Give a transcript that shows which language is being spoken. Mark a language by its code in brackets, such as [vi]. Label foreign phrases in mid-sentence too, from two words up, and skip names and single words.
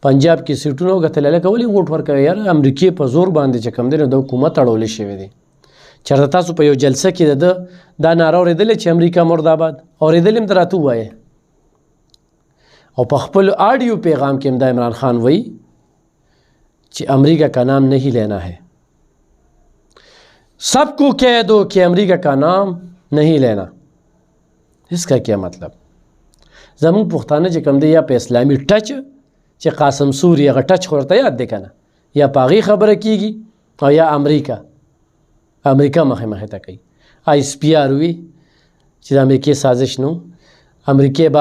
[ps] پنجاب کې سیټونه وګټل لکه ولې ووټ ورکوي یاره امریکې په زور باندې چې کوم دی نو د حکومت اړولی شوی دی چېرته تاسو په یو جلسه کې د دا ناره اورېدلې چې امریکا مرداباد اورېدلې هم ته راته ووایې او په خپل آډیو پیغام کې هم دا عمران خان وایي چې [ur] امریکا کا نام نہیں لینا ہے سب کو کہہ دو کہ امریکا کا نام نہیں لینا اس کا کیا مطلب [ps] زمونږ پښتانه چې کوم دی یا په اسلامي ټچ چې قاسم سوري هغه ټچ خو ورته یاد دی که نه یا په هغې خبره کېږي او یا امریکا مخې مخې ته کوي آی اس پی آر وي چې د امریکې سازش نو امریکې بار